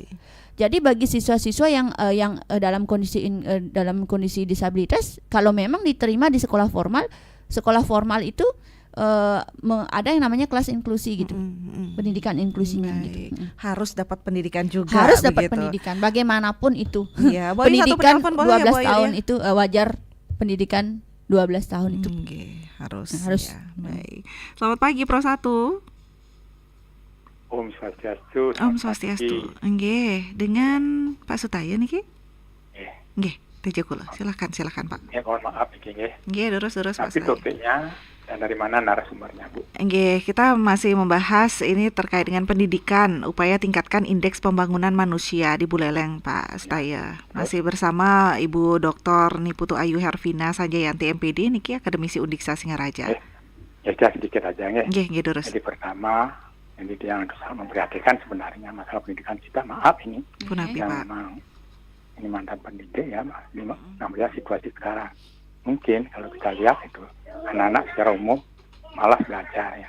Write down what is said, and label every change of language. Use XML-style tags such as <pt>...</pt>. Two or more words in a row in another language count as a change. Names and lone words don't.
<id>Jadi bagi siswa-siswa yang dalam kondisi disabilitas, kalau memang diterima di sekolah formal itu ada yang namanya kelas inklusi gitu, pendidikan inklusinya gitu. Harus dapat pendidikan juga. Harus dapat pendidikan, bagaimanapun itu. Pendidikan 12 tahun itu wajar, pendidikan 12 tahun itu. Harus. Ya. Baik. Selamat pagi Pro 1.</id> <ban>Om Swastiastu. Om Swastiastu.</ban> <id>Nggih, dengan Pak Sutaya niki? Nggih, Tejo kula. Silakan Pak. Ya, mohon maaf iki nggih. Nggih, terus Pak Tapi Sutaya. topiknya dan dari mana narasumbernya, Bu? Nggih, kita masih membahas ini terkait dengan pendidikan, upaya tingkatkan indeks pembangunan manusia di Buleleng, Pak Sutaya. Masih bersama Ibu Dr. Niputu Ayu Hervina Sanjayanti MPD niki akademisi Undiksa Singaraja. Ya, sedikit aja nggih. Nggih, terus. Jadi pertama, ini yang sangat memprihatinkan sebenarnya masalah pendidikan kita. Maaf ini. Punapi, yang Pak. memang ini mantan pendidik ya, namanya situasi sekarang. Mungkin kalau kita lihat itu anak-anak secara umum malas belajar ya.</id>